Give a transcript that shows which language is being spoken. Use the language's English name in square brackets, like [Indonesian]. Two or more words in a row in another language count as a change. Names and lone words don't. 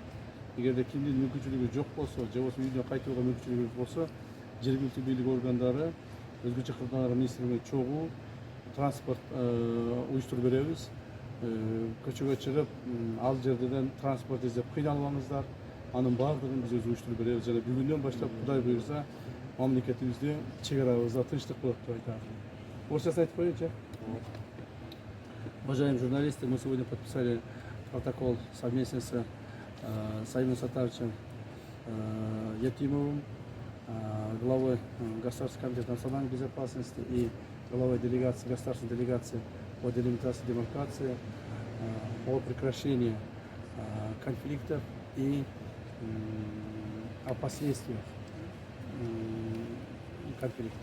[Kyrgyz] Эгерде кимдин мүмкүнчүлүгү жок болсо, же болбосо үйүнө кайтууга мүмкүнчүлүгү болсо, жергиликтүү бийлик органдары, өзгөчө кырдаалар министрлигине чогуу транспорт уюштуруп беребиз. Көчөгө чыгып, ал жерден транспорт издеп кыйналбаңыздар. Анын баардыгын биз өзү уюштуруп беребиз. Жана бүгүндөн баштап Кудай буйрса, мамлекетибизде, чек арабызда тынчтык болот деп айтам. Орусчасын айтып коеюнчу. [Russian] Уважаемые журналисты, мы сегодня подписали протокол совместно с Саимом Сатаровичем Ятимовым, главой Государственного комитета национальной безопасности и главой делегации, государственной делегации по делимитации и демаркации о прекращении конфликтов и о последствиях конфликта.